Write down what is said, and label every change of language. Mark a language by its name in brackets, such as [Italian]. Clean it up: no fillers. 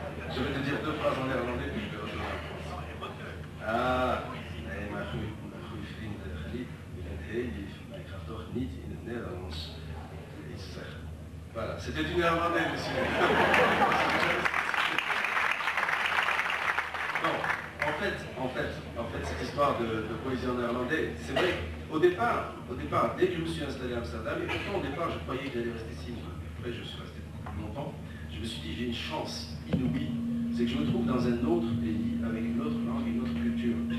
[French] Je vais te dire 2 phrases en néerlandais puis je vais rejoindre. [Dutch] Ah, nee, maar mijn goede vriend Khalid, je bent heel lief, maar ik ga toch niet in het Nederlands iets zeggen. [French] Voilà, c'était du néerlandais, monsieur. Non, en fait, cette histoire de poésie en néerlandais, c'est vrai qu'au départ, dès que je me suis installé à Amsterdam, et pourtant au départ je croyais que j'allais rester ici, après je suis resté plus longtemps, je me suis dit j'ai une chance inouïe, c'est que je me trouve dans un autre pays, avec une autre langue, une autre culture.